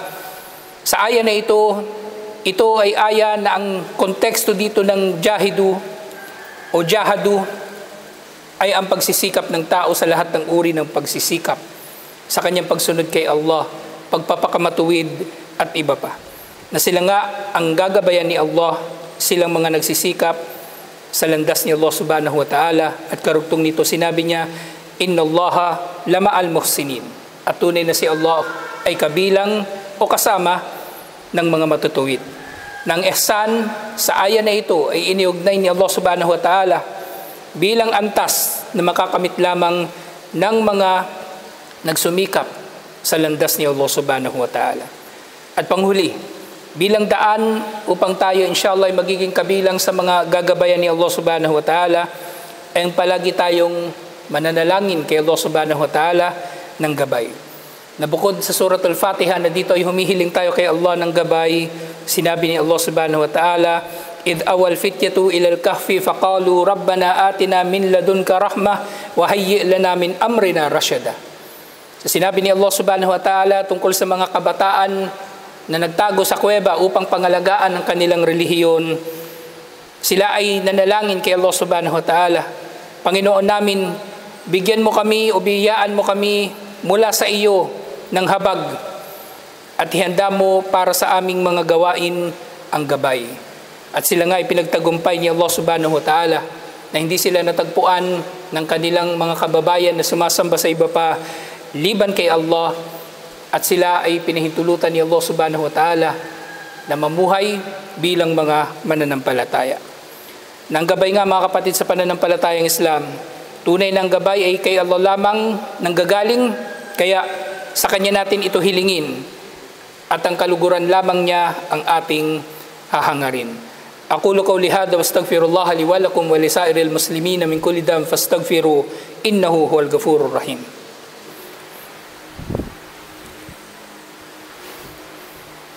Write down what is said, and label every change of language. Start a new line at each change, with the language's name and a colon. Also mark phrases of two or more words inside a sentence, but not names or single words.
Filipino: Sa aya na ito ay aya na ang konteksto dito ng jahidu o jahadu ay ang pagsisikap ng tao sa lahat ng uri ng pagsisikap sa kanyang pagsunod kay Allah, pagpapakamatuwid at iba pa. Na sila nga ang gagabayan ni Allah, silang mga nagsisikap sa landas ni Allah
Arabic: سبحانه وتعالى.
Filipino: At karugtong nito sinabi niya,
Arabic: إن الله لمع المحسنين.
Filipino: At tunay na si Allah ay kabilang o kasama ng mga matutuwid. Nang ihsan sa aya na ito ay iniugnay ni Allah
Arabic: سبحانه وتعالى
Filipino: bilang antas na makakamit lamang ng mga nagsumikap sa landas ni Allah
Arabic: سبحانه وتعالى.
Filipino: At panghuli, bilang daan upang tayo inshallah ay magiging kabilang sa mga gagabayan ni Allah
Arabic: سبحانه وتعالى
Filipino: ay ang palagi tayong mananalangin kay Allah
Arabic: سبحانه وتعالى
Filipino: ng gabay. Na bukod sa Surat Al-Fatiha na dito ay humihiling tayo kay Allah ng gabay, sinabi ni Allah
Arabic: سبحانه وتعالى, إذ أوى الفتية إلى الكهف فقالوا ربنا آتنا من لدنك رحمة وهيئ لنا من أمرنا رشدا.
Filipino: Sinabi ni Allah
Arabic: سبحانه وتعالى
Filipino: tungkol sa mga kabataan na nagtago sa kuweba upang pangalagaan ang kanilang relihiyon. Sila ay nanalangin kay Allah
Arabic: سبحانه وتعالى,
Filipino: Panginoon namin, bigyan mo kami o biyaan mo kami mula sa iyo ng habag at ihanda mo para sa aming mga gawain ang gabay. At sila nga ay pinagtagumpay ni Allah
Arabic: سبحانه وتعالى
Filipino: na hindi sila natagpuan ng kanilang mga kababayan na sumasamba sa iba pa liban kay Allah, at sila ay pinahintulutan ni Allah
Arabic: سبحانه وتعالى
Filipino: na mamuhay bilang mga mananampalataya. Nang gabay nga mga kapatid sa pananampalatayang Islam, tunay ng gabay ay kay Allah lamang nanggagaling, kaya sa Kanya natin ito hilingin at ang kaluguran lamang niya ang ating hahangarin.
Arabic: أقول قولي هذا واستغفر الله لي ولكم ولسائر المسلمين من كل ذنب فاستغفروا إنه هو الغفور الرحيم.